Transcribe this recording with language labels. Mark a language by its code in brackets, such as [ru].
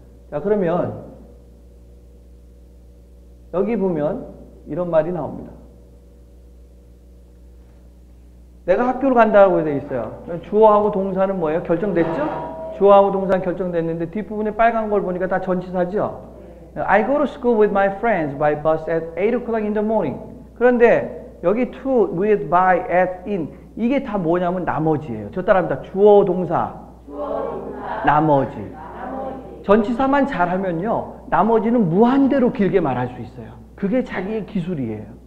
[ko] 자, 그러면 여기 보면 이런 말이 나옵니다. 내가 학교를 간다고 되어 있어요. 주어하고 동사는 뭐예요? 결정됐죠? 주어하고 동사는 결정됐는데 뒷부분에 빨간 걸 보니까 다 전치사죠? [en] I go to school with my friends by bus at 8 o'clock in the morning. [ko] 그런데 여기 to, with, by, at, in 이게 다 뭐냐면 나머지예요. 저 따라합니다. 주어, 동사, 나머지. 전치사만 잘하면요. 나머지는 무한대로 길게 말할 수 있어요. 그게 자기의 기술이에요.